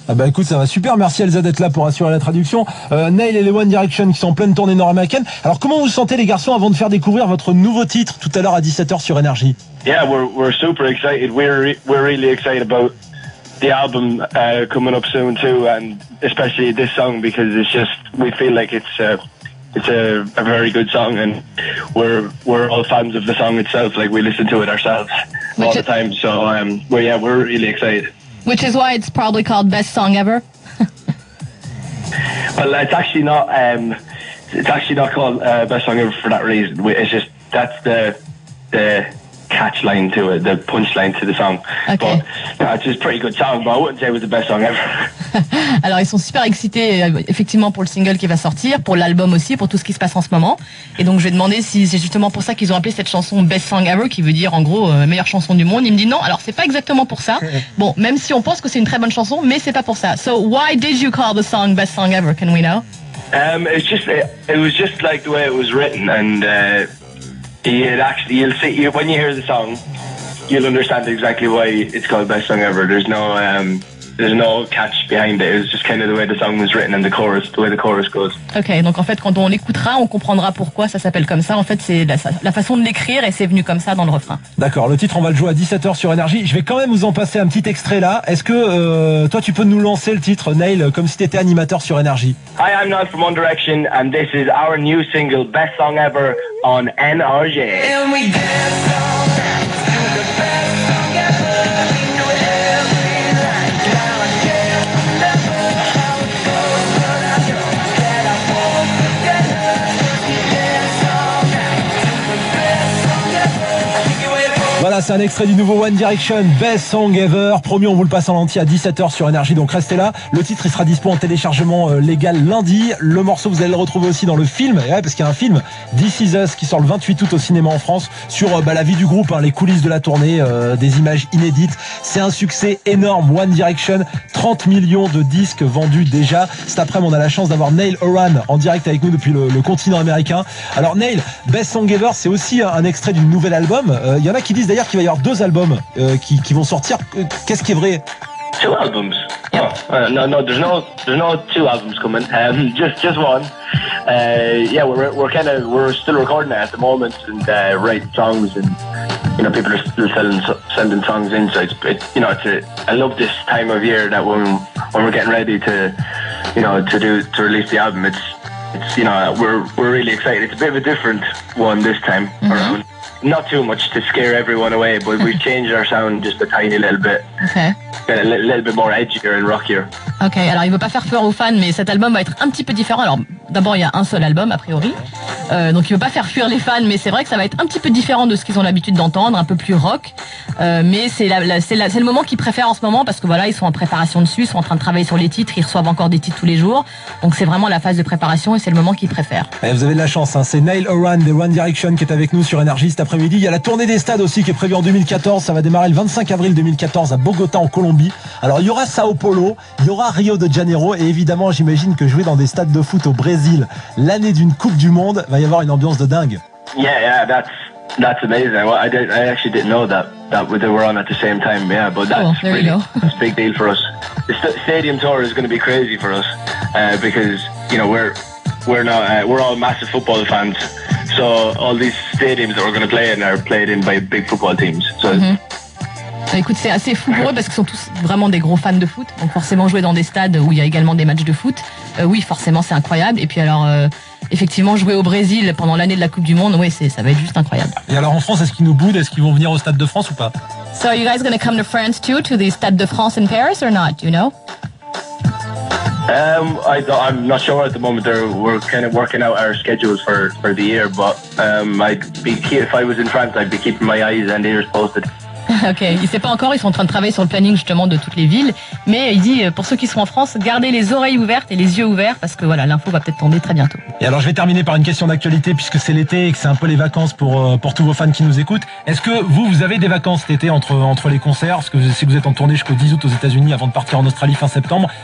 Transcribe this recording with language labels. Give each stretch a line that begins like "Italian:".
French: Ah bah écoute, ça va super, merci Elsa d'être là pour assurer la traduction. Neil et les One Direction qui sont en pleine tournée nord-américaine. Alors comment vous sentez les garçons avant de faire découvrir votre nouveau titre tout à l'heure à 17h sur Énergie?
English: Yeah, we're super excited. We're really excited about the album coming up soon too, and especially this song because we feel like it's a very good song, and we're all fans of the song itself. Like we listen to it ourselves all the time. So we're really excited. Which is why it's probably called Best Song Ever. Well, it's actually not. It's actually not called Best Song Ever for that reason. It's just that's the catch line to it, the punch line to the song. Okay. But it's just a pretty good song, but I wouldn't say it was the best song ever.
French: Alors ils sont super excités effectivement pour le single qui va sortir, pour l'album aussi, pour tout ce qui se passe en ce moment. Et donc je vais demander si c'est justement pour ça qu'ils ont appelé cette chanson Best Song Ever, qui veut dire en gros meilleure chanson du monde. Il me dit non, alors c'est pas exactement pour ça. Bon, même si on pense que c'est une très bonne chanson, mais c'est pas pour ça.
English: So why did you call the song Best Song Ever? Can we know? It was just like the way it was written, and you'll see when you hear the song, you'll understand exactly why it's called Best Song Ever. There's no catch behind it. It was just kind of the way the song was written and the way the chorus goes.
French: Ok, donc en fait quand on l'écoutera, on comprendra pourquoi ça s'appelle comme ça. En fait c'est la façon de l'écrire et c'est venu comme ça dans le refrain. D'accord, le titre on va le jouer à 17h sur Énergie. Je vais quand même vous en passer un petit extrait là. Est-ce que toi tu peux nous lancer le titre, Neil, comme si t'étais animateur sur Énergie?
English: Hi, I'm Neil from One Direction and this is our new single Best Song Ever on NRJ. And we dance all night to the best song ever.
French: Voilà, c'est un extrait du nouveau One Direction, Best Song Ever. Promis, on vous le passe en entier à 17h sur Énergie, donc restez là. Le titre, il sera dispo en téléchargement légal lundi. Le morceau, vous allez le retrouver aussi dans le film, ouais, parce qu'il y a un film, This Is Us, qui sort le 28 août au cinéma en France, sur la vie du groupe, les coulisses de la tournée, des images inédites. C'est un succès énorme, One Direction, 30 millions de disques vendus déjà. Cet après-midi, on a la chance d'avoir Neil Horan en direct avec nous depuis le continent américain. Alors Neil, Best Song Ever, c'est aussi un extrait du nouvel album. Il y en a qui disent d'ailleurs qu'il va y avoir 2 albums qui vont sortir. Qu'est-ce qui est vrai? 2 albums?
English: Oh, no, there's no 2 albums coming. Just one. We're still recording it at the moment and writing songs, and people are still sending songs in. So I love this time of year that when we're getting ready to release the album. We're really excited. It's a bit of a different one this time around. Not too much to scare everyone away, but we've changed our sound just a tiny little bit. Okay. A little bit more edgier and rockier.
French: Ok, alors il veut pas faire peur aux fans, mais cet album va être un petit peu différent. Alors d'abord il y a un seul album a priori, donc il veut pas faire fuir les fans, mais c'est vrai que ça va être un petit peu différent de ce qu'ils ont l'habitude d'entendre, un peu plus rock. Mais c'est le moment qu'ils préfèrent en ce moment, parce que voilà, ils sont en préparation dessus, ils sont en train de travailler sur les titres, ils reçoivent encore des titres tous les jours, donc c'est vraiment la phase de préparation et c'est le moment qu'ils préfèrent. Et vous avez de la chance, c'est Neil Horan des One Direction qui est avec nous sur Énergie cet après-midi. Il y a la tournée des stades aussi qui est prévue en 2014, ça va démarrer le 25 avril 2014 à Bogota en Colombie. Alors il y aura Sao Paulo, il y aura Rio de Janeiro et évidemment j'imagine que jouer dans des stades de foot au Brésil l'année d'une Coupe du Monde, va y avoir une ambiance de dingue.
English: Yeah, that's amazing. I actually didn't know that they were on at the same time. Yeah, but that's a big deal for us. The stadium tour is going to be crazy for us because we're all massive football fans. So all these stadiums that we're going to play in are played in by big football teams. So.
French: Écoute, c'est assez fou pour eux parce qu'ils sont tous vraiment des gros fans de foot. Donc forcément jouer dans des stades où il y a également des matchs de foot, oui forcément c'est incroyable. Et puis alors effectivement jouer au Brésil pendant l'année de la Coupe du Monde, oui ça va être juste incroyable. Et alors en France, est-ce qu'ils nous boudent? Est-ce qu'ils vont venir au Stade de France ou pas?
English: So are you guys going to come to France too, to the Stade de France in Paris or not? Do you know? I'm not sure at the moment. We're kind of working out our schedules for the year, but if I was in France, I'd be keeping my eyes and ears posted.
French: Ok, il sait pas encore, ils sont en train de travailler sur le planning justement de toutes les villes, mais il dit pour ceux qui sont en France, gardez les oreilles ouvertes et les yeux ouverts parce que voilà, l'info va peut-être tomber très bientôt. Et alors je vais terminer par une question d'actualité puisque c'est l'été et que c'est un peu les vacances pour tous vos fans qui nous écoutent. Est-ce que vous avez des vacances cet été entre les concerts? Parce que je sais que vous êtes en tournée jusqu'au 10 août aux États-Unis avant de partir en Australie fin septembre.